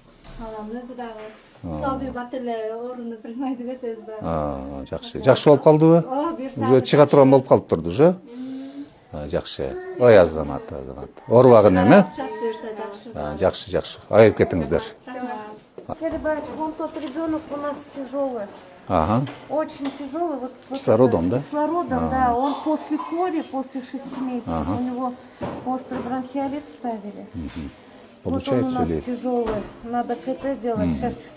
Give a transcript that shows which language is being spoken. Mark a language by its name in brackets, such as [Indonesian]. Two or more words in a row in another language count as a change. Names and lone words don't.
[Kyrgyz] Анан өзү дагы слабый бат эле ооруну билмей деп этебиз да. Жакшы. Жакшы болуп калдыбы? Уже чыга турган болуп калыптыр уже? Жакшы. Ой, Азамат. Оорубагын эми? Жакшы. Айып кетиңиздер. [Russian] Вон тот ребенок у нас тяжелый. Ага. Очень тяжелый. Вот с кислородом, да? С кислородом, да. Он после кори, после 6 месяцев, у него острый бронхиолит ставили. Получается, вот он у нас тяжелый. Надо КТ делать.